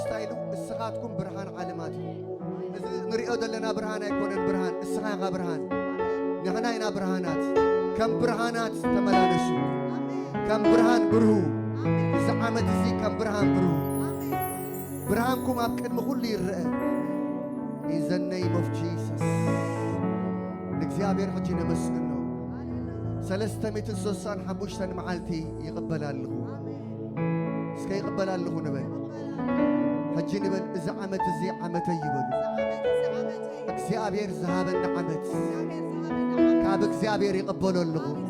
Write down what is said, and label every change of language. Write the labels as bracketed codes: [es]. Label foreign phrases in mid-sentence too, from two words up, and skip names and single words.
[ti] ታይሉ እስኻትኩም ብርሃን ዓለማት ንሪኦ ዘለና ብርሃን ኣይኮነን ብርሃን እስኻኻ ብርሃን ንሕና ኢና ብርሃናት ከም ብርሃናት ተመላለሱ ከም ብርሃን ብርሁ እዚ ዓመት እዚ ከም ብርሃን ብርሁ ብርሃንኩም ኣብ ቅድሚ ኩሉ ይርአ [en] in the name of Jesus [ti] ንእግዚአብሔር ሕጂ ነመስግኖ 365 መዓልቲ ይቕበል ኣለኹ እስከ ይቕበል ኣለኹ ንበል ሕጂ ንበል እዚ ዓመት እዚ ዓመተይ ይበሉ እግዚአብሔር ዝሃበና ዓመት ካብ እግዚአብሔር ይቕበሎ ኣለኹ